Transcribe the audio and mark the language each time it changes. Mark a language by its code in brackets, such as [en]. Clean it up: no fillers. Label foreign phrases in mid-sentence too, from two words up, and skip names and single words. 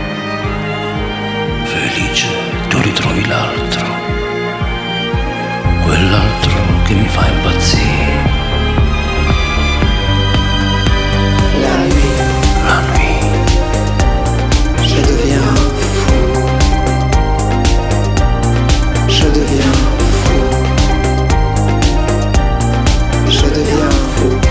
[it] Felice tu ritrovi l'altro, quell'altro che mi fa impazzire. [fr] La nuit, je deviens fou. Je deviens fou. Je deviens fou.